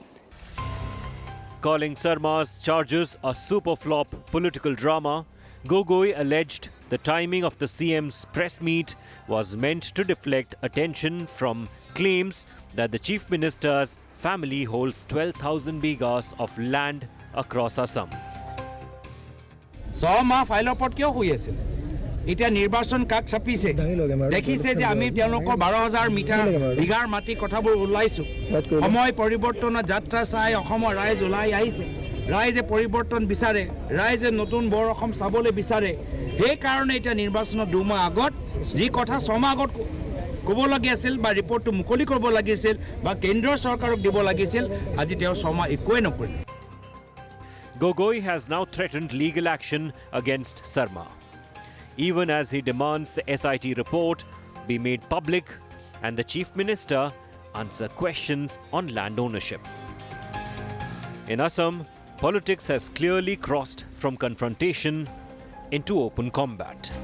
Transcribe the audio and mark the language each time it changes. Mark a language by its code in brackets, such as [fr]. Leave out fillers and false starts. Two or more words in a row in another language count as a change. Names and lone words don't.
[en] Calling Sarma's charges a super flop political drama, Gogoi alleged the timing of the CM's press meet was meant to deflect attention from claims that the Chief Minister's family holds 12,000 bighas of land across Assam. [hi] 100 माह फाइलों पर क्यों हुई ऐसे [as] এতিয়া নিৰ্বাচন কাক চাপিছে দেখিছে যে আমি তেওঁলোকৰ 12,000 বিঘাৰ মাটি কথাবোৰ ওলাইছো সময় পৰিৱৰ্তনৰ যাত্ৰা চাই অসমৰ ৰাইজ ওলাই আহিছে ৰাইজে পৰিৱৰ্তন বিচাৰে ৰাইজে নতুন বৰ অসম চাবলৈ বিচাৰে সেই কাৰণে এতিয়া নিৰ্বাচনৰ 2 মাহ আগত যি কথা 6 মাহ আগত ক'ব লাগি আছিল বা ৰিপৰ্টটো মুকলি কৰিব লাগিছিল বা কেন্দ্ৰীয় চৰকাৰক দিব লাগিছিল আজি তেওঁ 6 মাহ একোৱে নকৰিল [en] Gogoi has now threatened legal action against Sarma, even as he demands the SIT report be made public and the Chief Minister answer questions on land ownership. In Assam, politics has clearly crossed from confrontation into open combat.